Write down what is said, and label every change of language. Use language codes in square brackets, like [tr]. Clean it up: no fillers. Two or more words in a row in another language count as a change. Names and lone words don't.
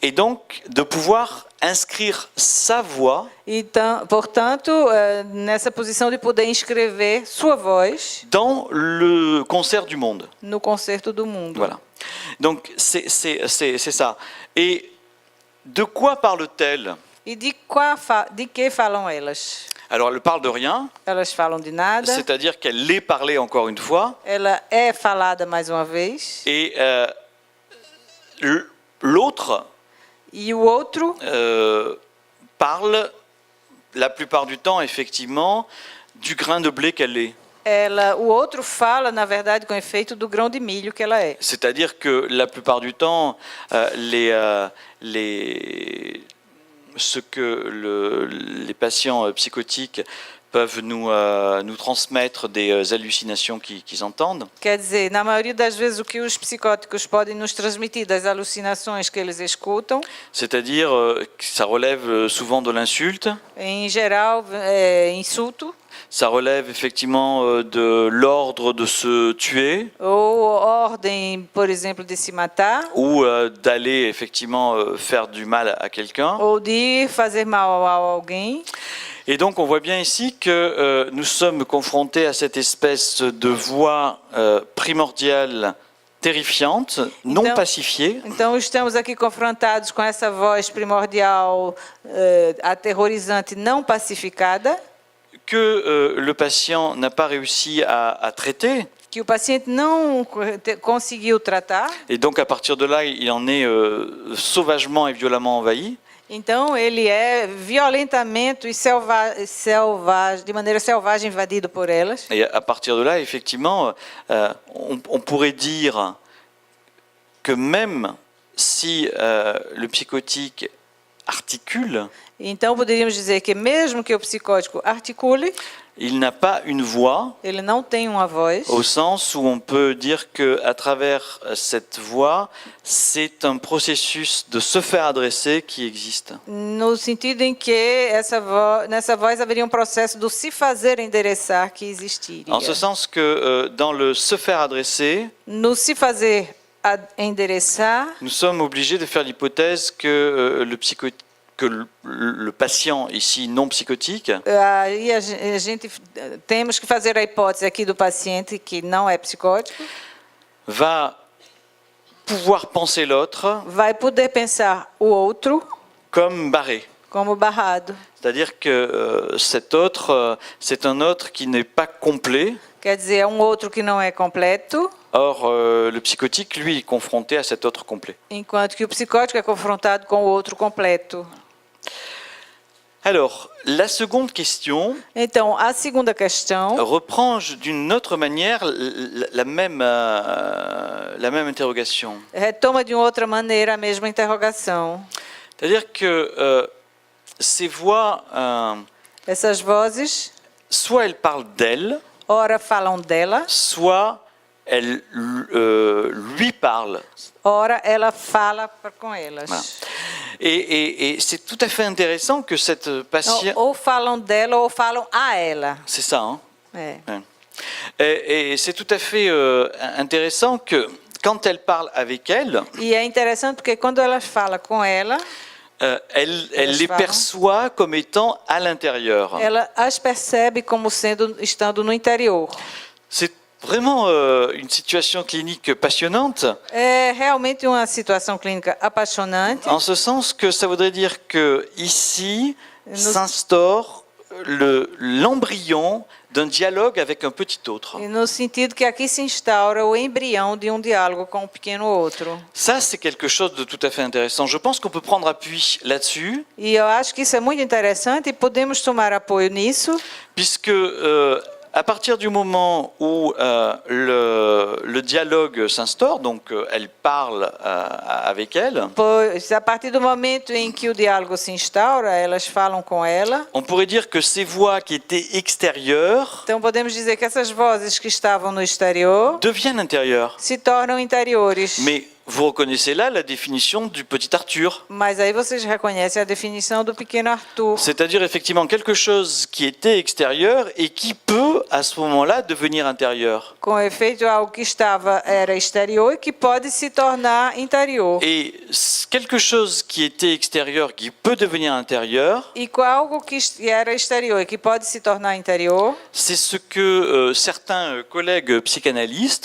[fr] et donc de pouvoir inscrire sa voix [pt] Então, portanto, nessa posição de poder inscrever sua voz [fr] dans le concert du monde. [pt] no concerto do mundo. [fr] Voilà. Donc c'est ça. Et de quoi parle-t-elle? [pt] E de que falam elas? [fr] Alors elle parle de rien, [pt] Elas falam de nada. [fr] c'est-à-dire qu'elle l'est parlée encore une fois, [pt] Ela é falada mais uma vez. [fr] et l'autre [pt] E o outro [fr] parle la plupart du temps effectivement du grain de blé qu'elle est. [pt] o outro fala, na verdade, com efeito do grão de milho que ela é. [fr] C'est-à-dire que la plupart du temps, ce que les patients psychotiques peuvent nous transmettre des hallucinations qu'ils entendent. [pt] Quer dizer, na maioria das vezes o que os psicóticos podem nos transmitir das alucinações que eles escutam, [fr] C'est-à-dire que ça relève souvent de l'insulte, [pt] em geral, é insulto [fr] ça relève effectivement de l'ordre de se tuer [pt] ou ordem, por exemplo, de se matar [fr] ou d'aller effectivement faire du mal à quelqu'un. [pt] ou de fazer mal a alguém. [fr] Et donc on voit bien ici que nous sommes confrontés à cette espèce de voix primordiale, terrifiante, non [pt] Então- [fr] pacifiée, [pt] Então, estamos aqui confrontados com essa voz primordial, aterrorizante, não pacificada, [fr] que le patient n'a pas réussi à traiter. [pt] que o paciente não conseguiu tratar. [fr] Et donc à partir de là, il en est sauvagement et violemment envahi. [pt] Então, ele é violentamente e de maneira selvagem invadido por elas. [fr] Et à partir de là, effectivement, on pourrait dire que même si le psychotique articule, [pt] Então, poderíamos dizer que mesmo que o psicótico articule, [fr] il n'a pas une voix, [pt] ele não tem uma voz, [fr] au sens où on peut dire qu'à travers cette voix, c'est un processus de se faire adresser qui existe. [pt] no sentido em que nessa voz haveria um processo do se fazer endereçar que existiria. [fr] En ce sens que dans le se faire adresser, [pt] No se fazer endereçar, [fr] nous sommes obligés de faire l'hypothèse que le patient ici non psychotique [pt] aí a gente temos que fazer a hipótese aqui do paciente que não é psicótico, [fr] va pouvoir penser l'autre [pt] vai poder pensar o outro [fr] comme barré. [pt] como barrado. [fr] C'est-à-dire que cet autre, c'est un autre qui n'est pas complet. [pt] Quer dizer, é um outro que não é completo, [fr] Or, le psychotique, lui, est confronté à cet autre complet. [pt] enquanto que o psicótico é confrontado com o outro completo. [fr] Alors, la seconde question [pt] Então, a segunda questão [fr] reprend d'une autre manière la même interrogation. [pt] retoma de outra maneira a mesma interrogação. [fr] C'est-à-dire que ces voix, [pt] Essas vozes, [fr] soit elles parlent d'elle, [pt] ora falam dela, [fr] soit elles lui parlent. [pt] ora ela fala com elas. [fr] Voilà. Et c'est tout à fait intéressant que cette patiente... [pt] Ou falam dela ou falam a ela. [fr] C'est ça, hein? [pt] É. [fr] Ouais. Et c'est tout à fait intéressant que quand elle parle avec elle, [pt] E é interessante porque quando elas falam com ela, [fr] elle [pt] Elas [fr] les [pt] falam. [fr] perçoit comme étant à l'intérieur. [pt] ela as percebe como estando no interior. [fr] C'est vraiment une situation clinique passionnante, [pt] É realmente uma situação clínica apaixonante, [fr] en ce sens que ça voudrait dire que ici Nous- s'instaure l'embryon d'un dialogue avec un petit autre. [pt] e no sentido que aqui se instaura o embrião de diálogo com um pequeno outro. [fr] Ça, c'est quelque chose de tout à fait intéressant. Je pense qu'on peut prendre appui là-dessus, [pt] E eu acho que isso é muito interessante e podemos tomar apoio nisso, [fr] puisque à partir du moment où le dialogue s'instaure, donc elle parle avec elle, [pt] pois a partir do momento em que o diálogo se instaura, elas falam com ela. [fr] on pourrait dire que ces voix qui étaient extérieures [pt] Então podemos dizer que essas vozes que estavam no exterior [fr] deviennent intérieures. [pt] se tornam interiores. [fr] Mais vous reconnaissez là la définition du petit Arthur. [pt] Mas aí vocês reconhecem a definição do pequeno Arthur. [fr] C'est-à-dire effectivement quelque chose qui était extérieur et qui peut à ce moment-là devenir intérieur. [pt] Com efeito, algo que era exterior e que pode se tornar interior. [fr] Et quelque chose qui était extérieur qui peut devenir intérieur, [pt] E com algo que era exterior e que pode se tornar interior, [fr] c'est ce que certains collègues psychanalystes,